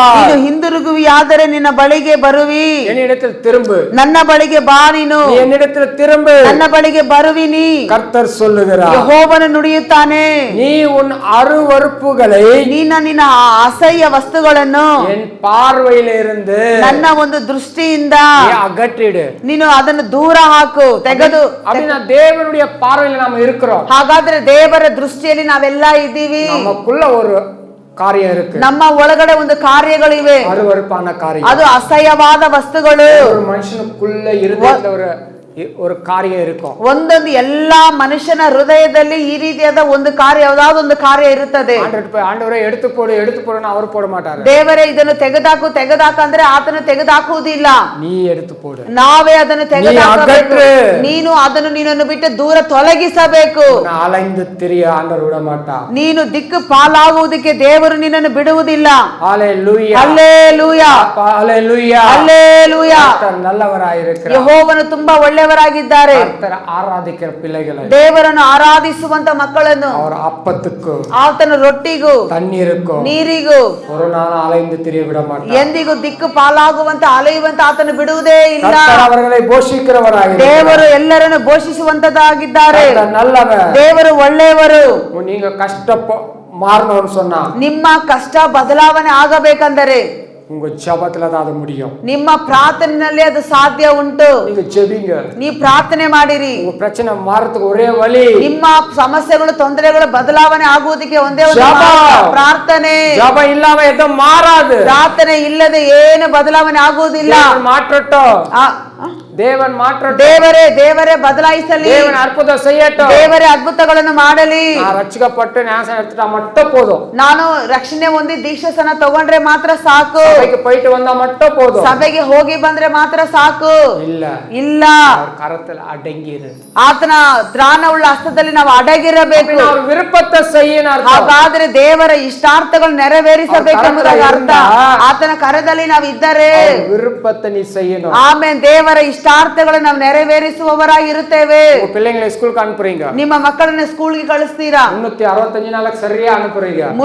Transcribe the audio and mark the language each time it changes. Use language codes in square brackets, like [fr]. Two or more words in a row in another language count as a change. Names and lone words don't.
[kn] ನೀನು ಹಿಂದಿರುಗುವಿಯಾದರೆ ನಿನ್ನ ಬಳಿಗೆ ಬರುವಿ. [ta] என்னிடத்தில் திரும்பு, [kn] ನನ್ನ ಬಳಿಗೆ ಬಾ ನೀನು, [ta] நீ என்னிடத்தில் திரும்பு. [kn] ನನ್ನ ಬಳಿಗೆ ಬರುವಿ ನೀ. [ta] கர்த்தர் சொல்லுகிறார், [kn] ಯೆಹೋವನು ನುಡಿಯುತ್ತಾನೆ, [ta] நீ உன் அருவருப்புகளை [kn] ನಿನ್ನ ಅಸಹ್ಯ ವಸ್ತುಗಳನ್ನು [ta] என் பார்வையில இருந்து [kn] ನನ್ನ ಒಂದು ದೃಷ್ಟಿಯಿಂದ [ta] நீ அகற்றிடு. [kn] ನೀನು ಅದನ್ನು ದೂರ ಹಾಕು, ತೆಗೆದು. [ta] அப்படின்னா தேவனுடைய பார்வையில நாம இருக்கிறோம். [kn] ಹಾಗಾದ್ರೆ ದೇವರ ದೃಷ್ಟಿಯಲ್ಲಿ ನಾವೆಲ್ಲ ಇದ್ದೀವಿ. [ta] நமக்குள்ள ஒரு காரியம் இருக்கு, [kn] ನಮ್ಮ ಒಳಗಡೆ ಒಂದು ಕಾರ್ಯಗಳಿವೆ, [ta] அருவருப்பான காரியம். [kn] ಅದು ಅಸಹ್ಯವಾದ ವಸ್ತುಗಳು. [ta] ஒரு மனுஷனுக்குள்ள இருதயத்துல ஒரு காரியம் இருக்கும். [kn] ಒಂದೊಂದು ಎಲ್ಲಾ ಮನುಷ್ಯನ ಹೃದಯದಲ್ಲಿ ಈ ರೀತಿಯಾದ ಒಂದು ಕಾರ್ಯ, ಯಾವುದಾದ್ರು ಒಂದು ಕಾರ್ಯ ಇರುತ್ತದೆ. [ta] ஆண்டவரே எடுத்து போடுன்னு அவர் போட மாட்டாரு. [kn] ದೇವರೇ ಇದನ್ನು ತೆಗೆದಾಕು ಅಂದ್ರೆ ಆತನು ತೆಗೆದಾಕುವುದಿಲ್ಲ, [ta] ನೀ எடுத்து போடு, [kn] ನಾವೇ ಅದನ್ನು ತೆಗೆದಾಕಬೇಕು. ನೀನು ಅದನ್ನು ನಿನ್ನನ್ನು ಬಿಟ್ಟು ದೂರ ತೊಲಗಿಸಬೇಕು. [ta] அலைந்து திரிய ஆண்டவர் விட மாட்டார். [kn] ನೀನು ದಿಕ್ಕು ಪಾಲಾಗುವುದಕ್ಕೆ ದೇವರು ನಿನ್ನನ್ನು ಬಿಡುವುದಿಲ್ಲ. [ta] ஹalleluya, [kn] ಹಲ್ಲೆಲೂಯಾ, [ta] ஹalleluya, [kn] ಹಲ್ಲೆಲೂಯಾ. [ta] கர்த்தர் நல்லவராயிருக்கிறார். [kn] ಯೆಹೋವನು ತುಂಬಾ ಒಳ್ಳೆಯವರಾಗಿದ್ದಾರೆ. [ta] கர்த்தர் ஆராதிக்கிற பிள்ளைகளை, [kn] ದೇವರನ್ನು ಆರಾಧಿಸುವಂತ ಮಕ್ಕಳನ್ನು [ta] அவர் அப்பத்துக்கு [kn] ಆತನ ರೊಟ್ಟಿಗೂ [ta] தண்ணீருக்கு [kn] ನೀರಿಗೂ [ta] ஒரு நாள் அலைந்து திரிய விட மாட்டார். [kn] ಎಂದಿಗೂ ದಿಕ್ಕು ಪಾಲಾಗುವಂತ ಅಲೆಯುವಂತ ಆತನು ಬಿಡುವುದೇ ಇಲ್ಲ. [ta] கர்த்தர் அவர்களை போஷிக்கிறவராயிருக்கிறார். [kn] ದೇವರು ಎಲ್ಲರನ್ನು ಘೋಷಿಸುವಂತದಾಗಿದ್ದಾರೆ. [ta] கர்த்தர் நல்லவர். [kn] ದೇವರು ಒಳ್ಳೆಯವರು. [ta] நீங்க மாறணும்னு சொன்னா, [kn] ನಿಮ್ಮ ಕಷ್ಟ ಬದಲಾವಣೆ ಆಗಬೇಕಂದರೆ [ta] உங்க ஜெபத்துல தான் அது முடியும். [kn] ನಿಮ್ಮ ಪ್ರಾರ್ಥನೆಯಲ್ಲಿ ಅದು ಸಾಧ್ಯ ಉಂಟು. [ta] நீங்க ஜெபிங்க, [kn] ನೀ ಪ್ರಾರ್ಥನೆ ಮಾಡಿರಿ. [ta] உங்க பிரச்சனை மாறதுக்கு ஒரே வழி, [kn] ನಿಮ್ಮ ಸಮಸ್ಯೆಗಳು ತೊಂದರೆಗಳು ಬದಲಾವಣೆ ಆಗುವುದಕ್ಕೆ ಒಂದೇ ಒಂದು ಪ್ರಾರ್ಥನೆ. [ta] ஜெபம் இல்லாம எதுவும் மாறாது. [kn] ಪ್ರಾರ್ಥನೆ ಇಲ್ಲದೆ ಏನು ಬದಲಾವಣೆ ಆಗುವುದಿಲ್ಲ. [ta] தேவன் மாற்றட்டும், [kn] ದೇವರೇ ಬದಲಾಯಿಸಲಿ, [ta] தேவன் அற்புதம் செய்யட்டும், [kn] ದೇವರೇ ಅದ್ಭುತಗಳನ್ನು ಮಾಡಲಿ. [ta] ரட்சிக்கப்பட்டு ஞானஸ்நானம் எடுத்துட்டா மட்டும் போதும். [kn] ನಾನು ರಕ್ಷಣೆ ಹೊಂದಿ ದೀಕ್ಷಾಸ್ನಾನ ತಗೊಂಡ್ರೆ ಮಾತ್ರ ಸಾಕು. [ta] சபைக்கு போயிட்டு வந்தா மட்டும் போதும். [kn] ಸಭೆಗೆ ಹೋಗಿ ಬಂದ್ರೆ ಮಾತ್ರ ಸಾಕು. ಇಲ್ಲ, [ta] கரத்துல அடங்கிரு. [kn] ಆತನ ತ್ರಾಣವುಳ್ಳ ಹಸ್ತದಲ್ಲಿ ನಾವು ಅಡಗಿರಬೇಕು. [ta] அவர் விருப்பத்தை செய்யணும். [kn] ಹಾಗಾದ್ರೆ ದೇವರ ಇಷ್ಟಾರ್ಥಗಳು ನೆರವೇರಿಸಬೇಕೆಂಬುದಾಗಿ ಅರ್ಥ. ಆತನ ಕರದಲ್ಲಿ ನಾವು ಇದ್ದರೆ [ta] விருப்பத்தை நீ செய்யணும். [kn] ಆಮೇಲೆ ದೇವರ ಇಷ್ಟಾರ್ಥಗಳನ್ನು ನಾವು ನೆರವೇರಿಸುವವರಾಗಿರುತ್ತೇವೆ. [ta] பிள்ளைங்களை ஸ்கூலுக்கு அனுப்புறீங்க, [kn] ನಿಮ್ಮ ಮಕ್ಕಳನ್ನ ಸ್ಕೂಲ್ಗೆ ಕಳಿಸ್ತೀರಾ, [ta] 365 நாளுக்கு சரியா அனுப்புறீங்க,